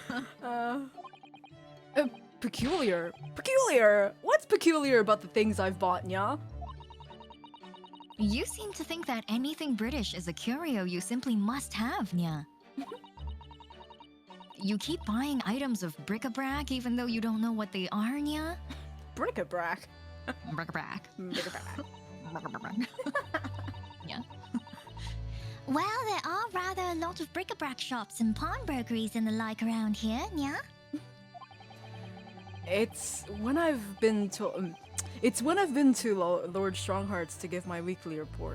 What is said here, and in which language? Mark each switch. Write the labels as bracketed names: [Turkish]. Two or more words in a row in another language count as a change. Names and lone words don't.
[English] Peculiar. Peculiar! What's peculiar about the things I've bought, Nya? You seem to think that anything British is a curio you simply must have, Nya. You keep buying items of bric-a-brac even though you don't know what they are, Nya? Bric-a-brac. Bric-a-brac. Bric-a-brac. Bric-a-brac. Yeah. Well, there are rather a lot of bric-a-brac shops and pawnbrokeries and the like around here, Nya. It's when I've been to Lord Strongheart's to give my weekly report.